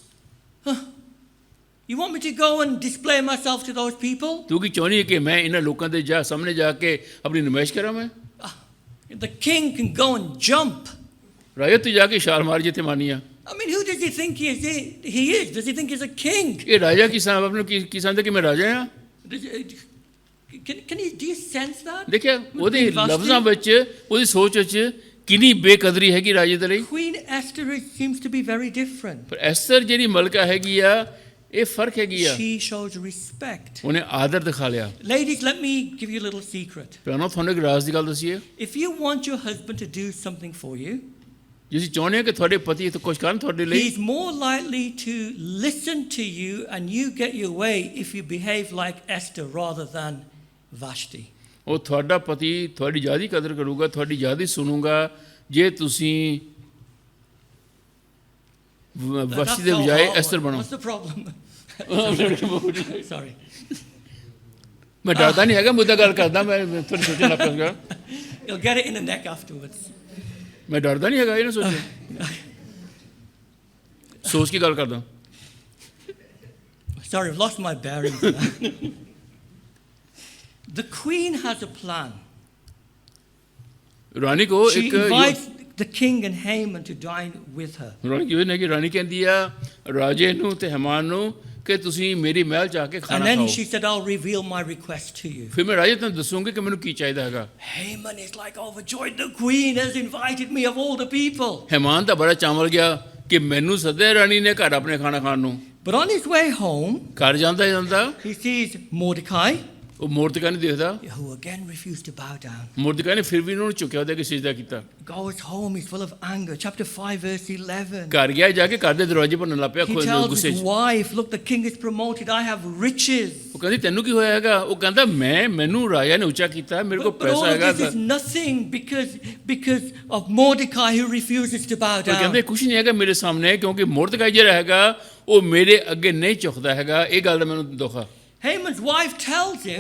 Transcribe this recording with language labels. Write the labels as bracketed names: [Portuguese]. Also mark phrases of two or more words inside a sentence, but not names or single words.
[English] You want me to go and display myself to those people? [Punjabi] ਤੂੰ ਕੀ ਚਾਹੁੰਦੀ ਹੈ ਕਿ ਮੈਂ ਇਹਨਾਂ ਲੋਕਾਂ ਦੇ ਸਾਹਮਣੇ ਜਾ ਕੇ ਆਪਣੀ ਨੁਮਾਇਸ਼ ਕਰਾਂ? ਮੈਂ [English] The king can go and jump. [Punjabi] ਰਾਜਾ ਤੂੰ ਜਾ ਕੇ ਛਾਲ ਮਾਰ ਜਿੱਥੇ ਮਾਰਨੀ ਆ। [English] I mean, who does he think he is? Does he think he's a king? [Punjabi] ਇਹ ਰਾਜਾ ਕੀ ਸਮਝ ਆਪਣੇ ਕੀ ਸਮਝਦਾ ਕਿ ਮੈਂ ਰਾਜਾ ਆ? [English] Do you sense that? [Punjabi] ਦੇਖਿਆ ਉਹਦੇ ਲਫ਼ਜ਼ਾਂ ਵਿੱਚ, ਉਹਦੀ ਸੋਚ ਵਿੱਚ ਕਿੰਨੀ ਬੇਕਦਰੀ ਹੈਗੀ ਰਾਜੇ ਦੇ ਲਈ। [English] Queen Esther seems to be very different. [Punjabi] ਪਰ ਐਸਰ ਜਿਹੜੀ ਮਲਕਾ ਹੈਗੀ ਆ, ਇਹ ਫਰਕ ਹੈਗੀ ਆ, [English] She shows respect. [Punjabi] ਉਹਨੇ ਆਦਰ ਦਿਖਾ ਲਿਆ। [English] Ladies, let me give you a little secret. [Punjabi] ਭੈਣੋ, ਤੁਹਾਨੂੰ ਇੱਕ ਰਾਜ਼ ਦੀ ਗੱਲ ਦੱਸੀਏ। [English] If you want your husband to do something for you, [Punjabi] ਜੇ ਤੁਸੀਂ ਚਾਹੁੰਦੇ ਹੋ ਕਿ ਤੁਹਾਡੇ ਪਤੀ ਇਹ ਕੁਝ ਕਰਨ ਤੁਹਾਡੇ ਲਈ, [English] he's more likely to listen to you and you get your way if you behave like Esther rather than Vashti. [Punjabi] ਉਹ ਤੁਹਾਡਾ ਪਤੀ ਤੁਹਾਡੀ ਜ਼ਿਆਦਾ ਕਦਰ ਕਰੂਗਾ, ਤੁਹਾਡੀ ਜ਼ਿਆਦਾ ਸੁਣੂਗਾ, ਜੇ ਤੁਸੀਂ ਵਸ਼ਤੀ ਦੇ ਬਜਾਏ ਐਸਰ ਬਣੋ। [English] What's the problem? Sorry. [Punjabi] ਮੈਂ ਡਰਦਾ ਨਹੀਂ ਹੈਗਾ, ਮੁੱਦਾ ਗੱਲ ਕਰਦਾ, ਮੈਂ ਥੋੜੀ ਸੋਚਣ ਲੱਗ ਪਿਆ। [English] You'll get it in the neck afterwards. [Punjabi] ਮੈਂ ਡਰਦਾ ਨਹੀਂ ਹੈਗਾ, ਇਹ ਨਾ ਸੋਚੋ, ਸੋਚ ਕੇ ਗੱਲ ਕਰਦਾ। [English] Sorry, I've lost my bearings. The queen has a plan. [Punjabi] ਰਾਣੀ ਕੋ [English] She [Punjabi] ਇੱਕ [English] invites the king and Haman to dine with her. [Punjabi] ਰਾਣੀ ਕਿਵੇਂ ਨੇ ਕਿ ਰਾਣੀ ਕਹਿੰਦੀ ਆ ਰਾਜੇ ਨੂੰ ਤੇ ਹਮਾਨ ਨੂੰ ਕਿ ਤੁਸੀਂ ਮੇਰੀ ਮਹਿਲ ਜਾ ਕੇ [English] And [Punjabi] ਖਾਣਾ [English] then [Punjabi] ਖਾਓ। [English] she said, I'll reveal my request to you. [Punjabi] ਫਿਰ ਮੈਂ ਰਾਜੇ ਤੁਹਾਨੂੰ ਦੱਸੂਗੀ ਕਿ ਮੈਨੂੰ ਕੀ ਚਾਹੀਦਾ ਹੈਗਾ। [English] Haman is like overjoyed. The queen has invited me of all the people. [Punjabi] ਹਮਾਨ ਤਾਂ ਬੜਾ ਚਾਵਲ ਗਿਆ ਕਿ ਮੈਨੂੰ ਸੱਦਿਆ ਰਾਣੀ ਨੇ ਘਰ ਆਪਣੇ ਖਾਣਾ ਖਾਣ ਨੂੰ। [English] But on his way home, [Punjabi] ਘਰ ਜਾਂਦਾ [English] he sees Mordecai, [Punjabi] ਉਹ ਮੋਰਦਕਾ ਨਹੀਂ ਦੇਖਦਾ, [English] who again refused to bow down. [Punjabi] ਮੋਰਦਕਾ ਨੇ ਫਿਰ ਵੀ ਉਹਨੂੰ ਝੁਕਿਆ ਉਹਦੇ ਅੱਗੇ ਸਿਜਦਾ ਕੀਤਾ। [English] Goes home, he's full of anger. Chapter 5, verse 11. [Punjabi] ਘਰ ਗਿਆ, ਜਾ ਕੇ ਘਰ ਦੇ ਦਰਵਾਜ਼ੇ ਭੰਨਣ ਲੱਗ ਪਿਆ [English] He tells [Punjabi] ਗੁੱਸੇ [English] his [Punjabi] 'ਚ। [English] wife, look, the king is promoted. I have riches. [Punjabi] ਉਹ ਕਹਿੰਦੀ ਤੈਨੂੰ ਕੀ ਹੋਇਆ ਹੈਗਾ? ਉਹ ਕਹਿੰਦਾ ਮੈਨੂੰ ਰਾਜਾ ਨੇ ਉੱਚਾ ਕੀਤਾ, ਮੇਰੇ ਕੋਲ [English] But all [Punjabi] ਪੈਸਾ [English] of [Punjabi] ਹੈਗਾ। [English] this is nothing because of Mordecai who refuses to bow [Punjabi] ਉਹ [English] down. [Punjabi] ਕਹਿੰਦੇ ਕੁਛ ਨਹੀਂ ਹੈਗਾ ਮੇਰੇ ਸਾਹਮਣੇ, ਕਿਉਂਕਿ ਮੋਰਦਕਾ ਜਿਹੜਾ ਹੈਗਾ ਉਹ ਮੇਰੇ ਅੱਗੇ ਨਹੀਂ ਝੁਕਦਾ ਹੈਗਾ। ਇਹ ਗੱਲ ਦਾ ਮੈਨੂੰ ਦੁੱਖ ਆ। [English] Haman's wife tells him